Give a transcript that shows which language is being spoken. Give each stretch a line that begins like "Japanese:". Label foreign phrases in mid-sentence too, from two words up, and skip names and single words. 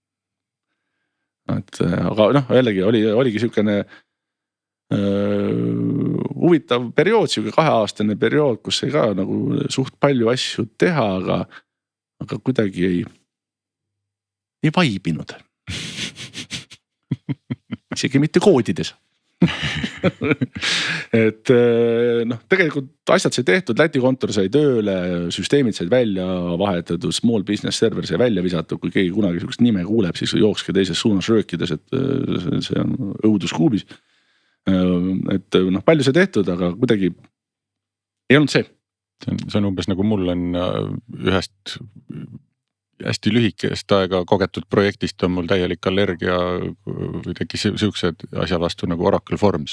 Estonian: Et aga noh, jällegi oligi sükene huvitav periood, siuke 2-aastane periood, kus sai ka nagu suht palju asju teha, aga kuidagi ei vaibinud. Isegi mitte koodides. Et noh, tegelikult asjad sai tehtud, Läti kontor sai tööle, süsteemid said välja vahetatud,
English: small business server
Estonian: sai välja visatud, kui keegi kunagi sihukest nime kuuleb, siis jookske teises suunas röökides, et see on õuduskuubis. Et noh, palju sai tehtud, aga kuidagi ei olnud see. See on umbes nagu mul on ühest hästi lühikest aega kogetud projektist on mul täielik allergia või tekkis siuksed asja vastu nagu Oracle Forms.